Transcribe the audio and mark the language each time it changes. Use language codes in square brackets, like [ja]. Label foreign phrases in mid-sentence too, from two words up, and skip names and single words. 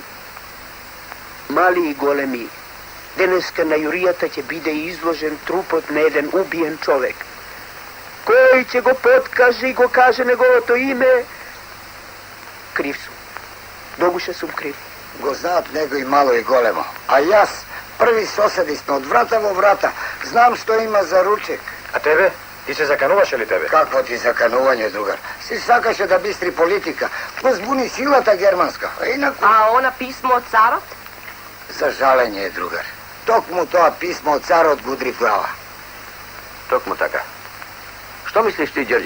[mk] Мали и големи, денеска на јуријата ќе биде изложен трупот на еден убиен човек. Кој ќе го подкаже и го каже неговото име? Крив сум. Догуше сум крив. Го знаат него и мало и големо. А јас, први соседи сме од врата во врата. Знам што има за ручек. А тебе? Ти се закануваше ли тебе? Какво ти заканување, другар? Си сакаше да бистри политика. Возбуни силата германска. А инаку... А она писмо од царот? За жалење, другар. Токму тоа писмо од царот го удри в глава. Токму така. Што мислиш ти, Ѓорѓе?